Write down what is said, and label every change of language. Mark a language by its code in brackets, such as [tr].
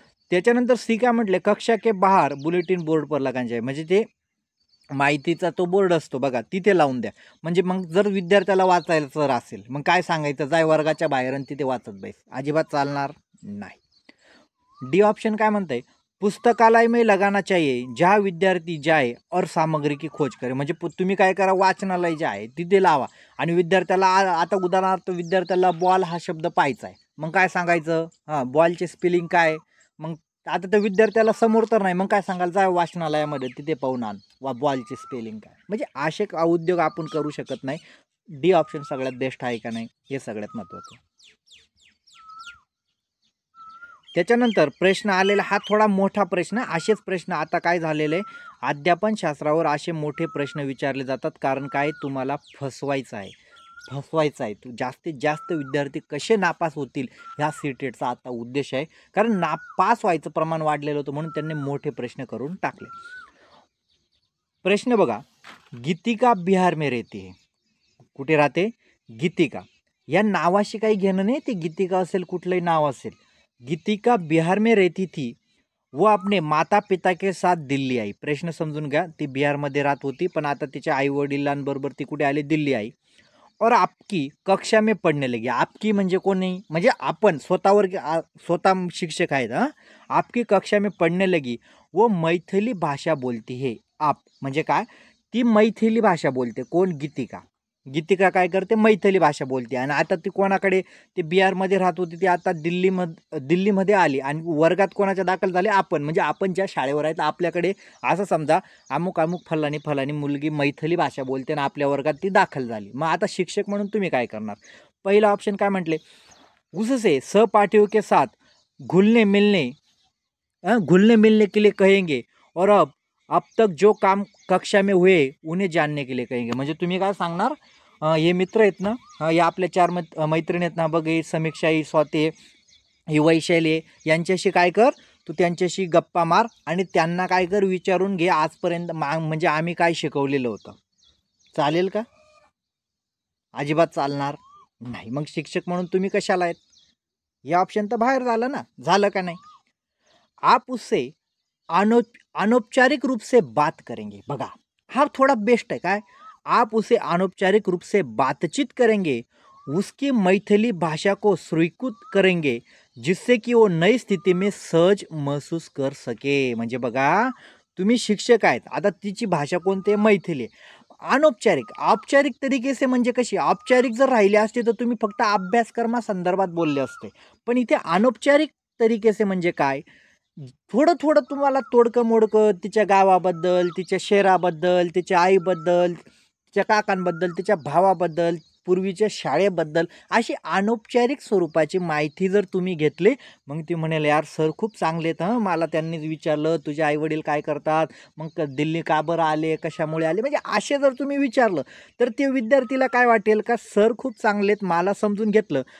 [mr] त्याच्यानंतर सी काय म्हटले, [hi] कक्षा के बाहेर बुलेटिन बोर्ड पर लगाना चाहिए. [mr] म्हणजे ते माहितीचा तो बोर्ड असतो बघा, तिथे लावून द्या. म्हणजे मग जर विद्यार्थ्याला वाचायचं असेल मग काय सांगायचं, जाय वर्गाच्या बाहेर आणि तिथे वाचत बैस, अजिबात चालणार नाही. डी ऑप्शन काय म्हणतंय, [hi] पुस्तकालय में लगाना चाहिए जहाँ विद्यार्थी जाए और सामग्री की खोज करे. [mr] म्हणजे तुम्ही काय करा, वाचनालय जे आहे तिथे लावा आणि विद्यार्थ्याला आता उदाहरणार्थ विद्यार्थ्याला बॉल हा शब्द पाहायचा आहे, मग काय सांगायचं, बॉलचे स्पेलिंग काय, मग आता त्या विद्यार्थ्याला समोर तर नाही, मग काय सांगाल, जा वाचनालयामध्ये तिथे पाहून आण बॉलची स्पेलिंग काय. म्हणजे असे उद्योग आपण करू शकत नाही. डी ऑप्शन सगळ्यात बेस्ट आहे का नाही हे सगळ्यात महत्त्वाचं. त्याच्यानंतर प्रश्न आलेला हा थोडा मोठा प्रश्न. असेच प्रश्न आता काय झालेले, अध्यापन शास्त्रावर असे मोठे प्रश्न विचारले जातात. कारण काय, तुम्हाला फसवायचं आहे. तू जास्तीत जास्त विद्यार्थी कसे नापास होतील ह्या सीटेटचा आता उद्देश आहे. कारण नापास व्हायचं प्रमाण वाढलेलं होतं म्हणून त्यांनी मोठे प्रश्न करून टाकले. प्रश्न बघा, [hi] गीतिका बिहार में रहती है. [mr] कुठे राहते, गीतिका. या नावाशी काही घेणं नाही, ती गीतिका असेल कुठलंही नाव असेल. [hi] गीतिका बिहार में रहती थी, वो अपने माता पिता के साथ दिल्ली आई. [mr] प्रश्न समजून घ्या, ती बिहारमध्ये राहत होती पण आता तिच्या आई वडिलांबरोबर ती कुठे आली, [hi] दिल्ली आई. और आपकी कक्षा में पढ़ने लगी. [mr] आपकी म्हणजे कोणी, म्हणजे आपण स्वतःवर स्वतः शिक्षक आहेत. [hi] आपकी कक्षा में पढ़ने लगी, वो मैथिली भाषा बोलती है. [mr] आप म्हणजे काय, ती मैथिली भाषा बोलते. कोण, गीतिका. गीतिका काय करते, मैथिली भाषा बोलते. आणि आता ती कोणाकडे, ती बिहारमध्ये राहत होती, ती आता दिल्लीमध्ये आली आणि वर्गात कोणाच्या दाखल झाले, आपण. म्हणजे आपण ज्या शाळेवर आहेत आपल्याकडे, असं समजा अमुक फलानी मुलगी मैथिली भाषा बोलते आणि आपल्या वर्गात ती दाखल झाली. मग आता शिक्षक म्हणून तुम्ही काय करणार. पहिला ऑप्शन काय म्हटले, [hi] उससे सहपाठियों के साथ घुलने मिलने के लिए कहेंगे और अब तक जो काम कक्षा में हुए उन्हें जानने के लिए कहेंगे. [mr] म्हणजे तुम्ही काय सांगणार, हे मित्र आहेत ना, हे आपल्या 4 मैत्रिणी आहेत ना, बघ, ही समीक्षा, ही स्वाती, ही वैशाली, यांच्याशी काय कर, तू त्यांच्याशी गप्पा मार आणि त्यांना काय कर, विचारून घे आजपर्यंत म्हणजे आम्ही काय शिकवलेलं होतं. चालेल का, अजिबात चालणार नाही. मग शिक्षक म्हणून तुम्ही कशाला आहेत, हे ऑप्शन तर बाहेर झालं ना, झालं का नाही. [hi] आप उससे अनौपचारिक रूप से बात करेंगे. [mr] बघा, हा [hi] थोड़ा बेस्ट है. काय, आप उसे अनौपचारिक रूप से बातचीत करेंगे, उसकी मैथिली भाषा को स्वीकृत करेंगे, जिससे कि वो नई स्थिति में सहज महसूस कर सके. [mr] म्हणजे बघा, तुम्ही शिक्षक आहेत, आता तिची भाषा कोणती, मैथिली. अनौपचारिक, औपचारिक [hi] तरीके से [mr] म्हणजे कशी, औपचारिक जर राहिले असते तर तुम्ही फक्त अभ्यासक्रमा संदर्भात बोलले असते. पण इथे [hi] अनौपचारिक तरीके से [mr] म्हणजे काय, थोडं थोडं तुम्हाला तोडकं मोडकं तिच्या गावाबद्दल, तिच्या शहराबद्दल, तिच्या आईबद्दल, तिच्या काकांबद्दल, तिच्या भावाबद्दल, पूर्वीच्या शाळेबद्दल अशी अनौपचारिक स्वरूपाची माहिती जर तुम्ही घेतली, मग ती म्हणेल, यार सर खूप चांगले आहेत, मला त्यांनीच विचारलं तुझे आईवडील काय करतात, मग दिल्ली का बरं आले, कशामुळे आले, म्हणजे असे जर तुम्ही विचारलं तर ते विद्यार्थीला काय वाटेल का, सर खूप चांगले आहेत, मला समजून घेतलं.